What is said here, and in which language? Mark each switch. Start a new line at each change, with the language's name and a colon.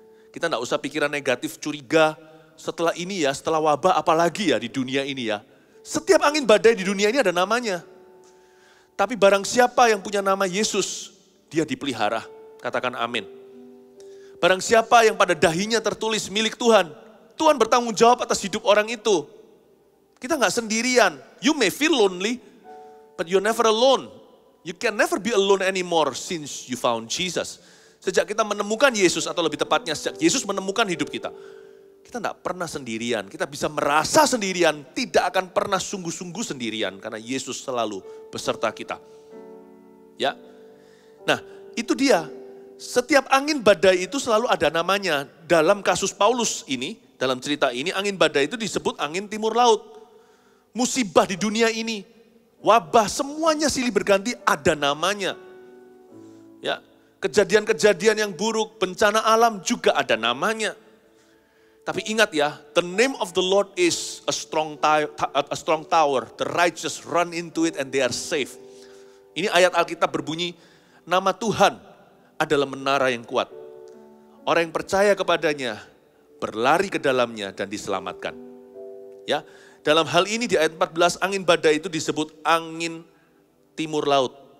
Indonesian: Kita enggak usah pikiran negatif, curiga, setelah ini ya, setelah wabah apalagi ya di dunia ini ya. Setiap angin badai di dunia ini ada namanya. Tapi barang siapa yang punya nama Yesus, dia dipelihara. Katakan amin. Barang siapa yang pada dahinya tertulis milik Tuhan, Tuhan bertanggung jawab atas hidup orang itu. Kita nggak sendirian.
English: You may feel lonely, but you're never alone. You can never be alone anymore since you found Jesus.
Indonesian: Sejak kita menemukan Yesus, atau lebih tepatnya sejak Yesus menemukan hidup kita. Kita nggak pernah sendirian. Kita bisa merasa sendirian, tidak akan pernah sungguh-sungguh sendirian. Karena Yesus selalu beserta kita. Ya, nah itu dia. Setiap angin badai itu selalu ada namanya. Dalam kasus Paulus ini, dalam cerita ini, angin badai itu disebut angin timur laut. Musibah di dunia ini, wabah, semuanya silih berganti, ada namanya. Ya, kejadian-kejadian yang buruk, bencana alam juga ada namanya. Tapi ingat ya,
English: the name of the Lord is a strong tower. The righteous run into it and they are safe.
Indonesian: Ini ayat Alkitab berbunyi, nama Tuhan adalah menara yang kuat. Orang yang percaya kepadanya berlari ke dalamnya dan diselamatkan. Ya, dalam hal ini di ayat 14 angin badai itu disebut angin timur laut.